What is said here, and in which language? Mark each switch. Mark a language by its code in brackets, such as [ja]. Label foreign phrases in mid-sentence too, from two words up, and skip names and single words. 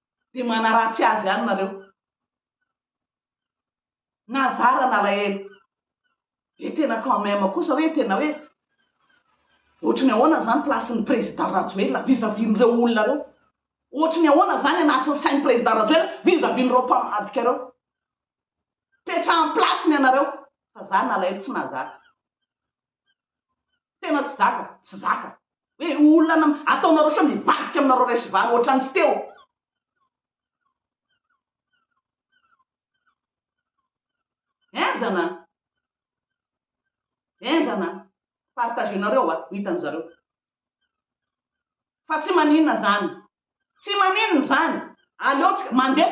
[mg] dia manaratsy azy ihany nareo nazara nalahelo e tena [fr] quand même [mg] kosa hoe tena hoe ohatrany ahoana zany placen'ny président Rajoelina [fr] vis-à-vis- [mg] n'ireo olona reo ohatrany ahoana zany anatin'ny sain'ny président Rajoelina [fr] vis-à-vis- [mg] n'ireo mpamadika reo petrahan'ny placeny ianareo fa za nalahelo tsy nazaka tena tsy zaka hoe olona ataonareo sa mivadika aminareo resivany ohatrany tsy teo enjana partagenareo ho hitan'zareo fa tsy maninona zany aleotsika mandefitra